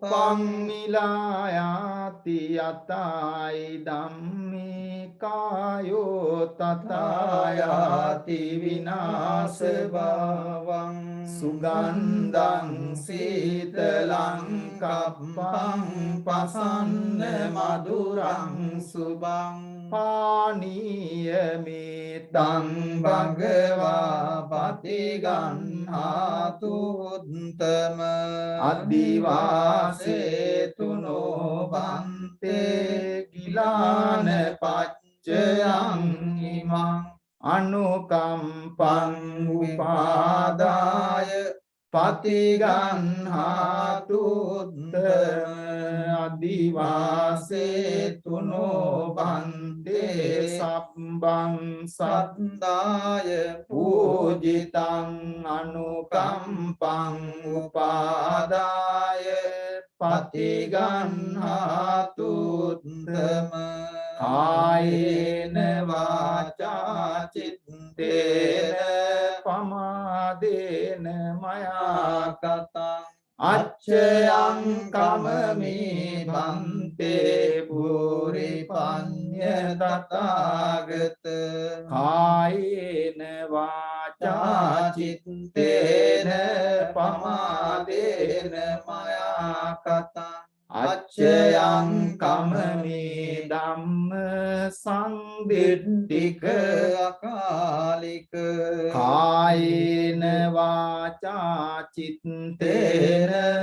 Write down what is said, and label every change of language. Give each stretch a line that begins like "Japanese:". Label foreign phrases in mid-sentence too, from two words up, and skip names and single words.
Pali: මිලායාති යතයි ධම්මේ කායෝ තථායාති විනාශ භවං සුගන්ධං සීතලං කප්පං පසන්න මధుරං සුභං පානීය මේතං භගවා පතිගන්හාතු උත්තම අදිවාසේතුනෝ බන්තේ ගිලාන පච්චයං ඉමං අනුකම්පං උපාදාය පතිගන්හාතු උත්තම අදිවාසේතුනෝ බන්තේ සබ්බං සත්තාය පූජිතං අනුකම්පං උපාදාය පතිගන්හාතු උත්තම කායේන වාචා චිත්තේන පමාදේන මයා කතං අච්චයං කමමේ බන්තේ පුරි පඤ්ඤ තථාගත කායේන වාචා චිත්තේන පමාදේන මයා කතං අච්චයං කමමේ ධම්ම සංදිට්ඨික අකාලික කායේන වාචා චිත්තේන